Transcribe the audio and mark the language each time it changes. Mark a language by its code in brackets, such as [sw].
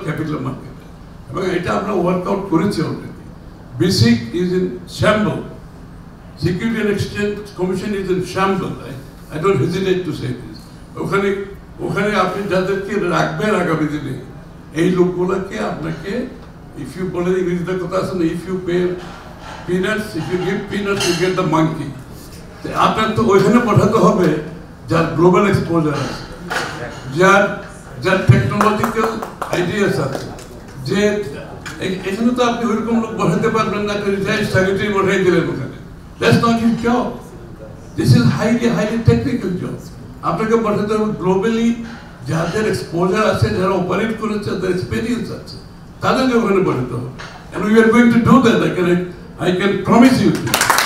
[bn] Regular মার্কেটে, এবং এটা আমরা ওয়ার্কআউট করেছি already. [en] BSIC is in shambles. Security and Exchange Commission is in shambles. I don't hesitate to say this. [bn] ওখানে আপনি যাদেরকে রাখবেন আগামী দিনে, এই লোকগুলোকে আপনাকে, [en] if you বলে ইংরেজিতে কথা আছে না, if you pay peanuts, if you give peanuts you get the monkey. [bn] আপনার তো ওইখানে পাঠাতে হবে যার গ্লোবাল এক্সপোজার আছে, যার টেকনোলজিক্যাল আইডিয়াস আছে, যে এখানে তো আপনি ওইরকম লোক বসাতে পারবেন না, রিটায়ার্ড সেক্রেটারি বসাই দিলেন ওখানে। [en] That's not his job. This is highly technical job. [bn] আপনাকে বসাতে হবে গ্লোবালি যাদের এক্সপোজার আছে, যারা অপারেট করেছে, যাদের এক্সপেরিয়েন্স আছে, তাদেরকে ওখানে বসাতে হবে। [en] And we are going to do that. I can promise you this.